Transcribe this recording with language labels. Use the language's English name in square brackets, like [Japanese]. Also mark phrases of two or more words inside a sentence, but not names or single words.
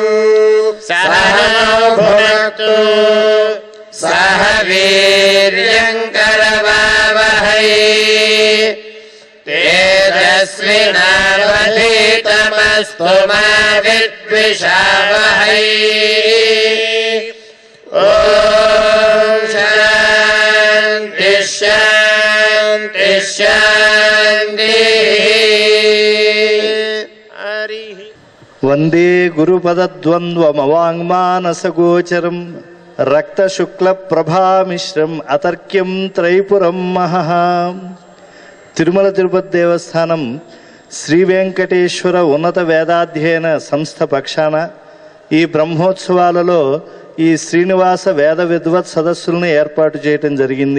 [Sanskrit] सहनौ भुनक्तु सह वीर्यङ्करवावहै तेजस्विनावधीतमस्तु मा विद्विषावहै ॐ शान्ति शान्ति शान्तिः వందే గురుపదద్వంద్వమవాంగ్మానసగోచరం రక్తశుక్లప్రభామిశ్రం అతర్క్యం త్రైపురం మహః. [Telugu] తిరుమల తిరుపతి దేవస్థానం శ్రీ వెంకటేశ్వర ఉన్నత వేదాధ్యయన సంస్థ పక్షాన ఈ బ్రహ్మోత్సవాలలో ఈ శ్రీనివాస వేద విద్వత్ సదస్సులను ఏర్పాటు చేయటం జరిగింది.